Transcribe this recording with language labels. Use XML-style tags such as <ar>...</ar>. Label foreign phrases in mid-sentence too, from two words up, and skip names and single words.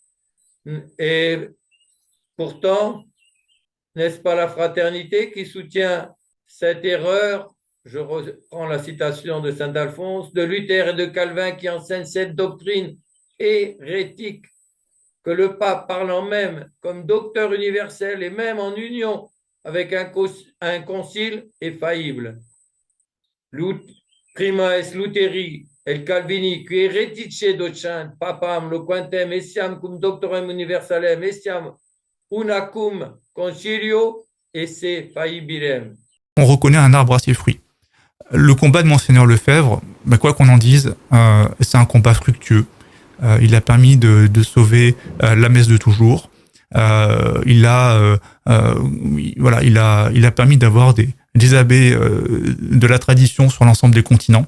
<fr>Et pourtant, n'est-ce pas la fraternité qui soutient cette erreur? Je reprends la citation de saint Alphonse, de Luther et de Calvin qui enseignent cette doctrine hérétique que le pape, parlant même comme docteur universel et même en union avec un concile, est faillible.</fr> <la>Prima est Lutheri et Calvini qui heretice docent papam loquentem essiam cum doctorem universalem essiam una cum concilio esse faibilem.</la> <fr>On reconnaît un arbre à ses fruits. Le combat de Monseigneur Lefebvre, quoi qu'on en dise, c'est un combat fructueux. Il a permis de sauver la messe de toujours. Il a permis d'avoir des abbés de la tradition sur l'ensemble des continents.</fr>